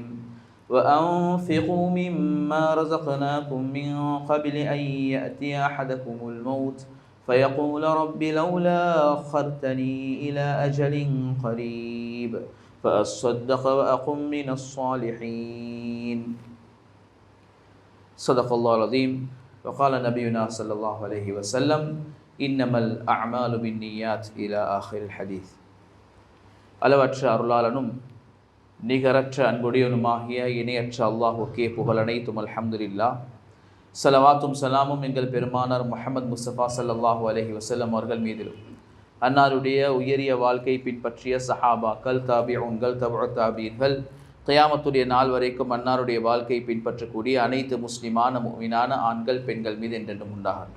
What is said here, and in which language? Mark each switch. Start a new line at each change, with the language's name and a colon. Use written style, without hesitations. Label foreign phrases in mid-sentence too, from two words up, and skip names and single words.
Arabic: وأنفقوا مما رزقناكم من قبل أن يأتي أحدكم الموت فيقول رب لولا أخرتني إلى أجل قريب فأصدق وأكن من الصالحين. صدق الله العظيم. وقال نبينا صلى الله عليه وسلم إنما الأعمال بالنيات إلى آخر الحديث.
Tamil: அளவற்ற அருளாளனும் நிகரற்ற அன்புடையனுமாகிய இணையற்ற அல்லாஹுக்கே புகழ் அனைத்தும் அல்ஹம்துலில்லாஹ். ஸலவாத்தும் சலாமும் எங்கள் பெருமானார் முஹம்மது முஸ்தபா
Arabic: صلى الله عليه وسلم
Tamil: அவர்கள் மீதிலும், அன்னாருடைய உயரிய வாழ்க்கை பின்பற்றிய சஹாபாக்கள், தாபிஊன்கள், தபுஉத் தாபீன்கள், கியாமத்துடைய நாள் வரைக்கும் அன்னாருடைய வாழ்க்கை பின்பற்றக்கூடிய அனைத்து முஸ்லிமான முஃமினான ஆண்கள் பெண்கள் மீது என்றென்றும் உண்டாகட்டும்.